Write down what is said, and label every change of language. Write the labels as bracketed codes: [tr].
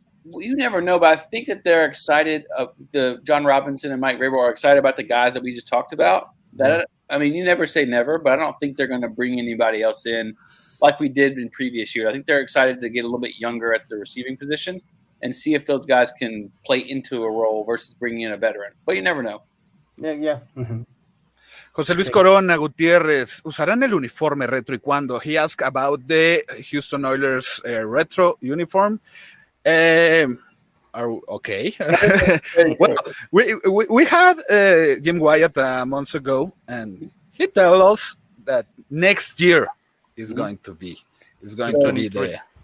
[en] You never know, but I think that they're excited. The John Robinson and Mike Vrabel are excited about the guys that we just talked about. You never say never, but I don't think they're going to bring anybody else in like we did in previous years. I think they're excited to get a little bit younger at the receiving position and see if those guys can play into a role versus bringing in a veteran. But you never know. Yeah. Mm-hmm. [es] José Luis Corona Gutiérrez, ¿usarán el uniforme retro y cuándo? [en] He asked about the Houston Oilers retro uniform. Are okay. Very Well, we had Jim Wyatt months ago, and he told us that next year is going to be the